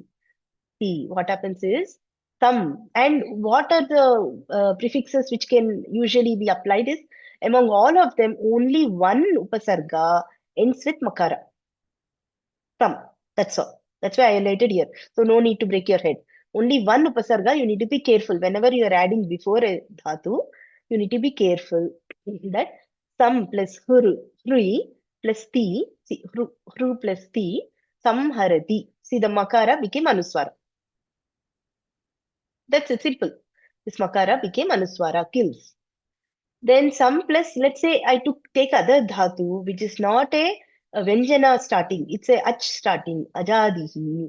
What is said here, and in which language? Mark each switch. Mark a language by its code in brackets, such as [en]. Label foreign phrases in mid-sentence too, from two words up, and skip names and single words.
[en] See, what happens is some. And what are the prefixes which can usually be applied is, among all of them, only one Upasarga ends with Makara. Some. That's all. That's why I highlighted here. So no need to break your head. Only one upasarga, you need to be careful. Whenever you are adding before a dhatu, you need to be careful that sam plus hrui plus ti, see, hru plus ti, samharati. See, the makara became anuswara. That's it, simple. This makara became anuswara, kills. Then some plus, let's say I take other dhatu, which is not a vyanjana starting, it's a ach starting, ajadihi.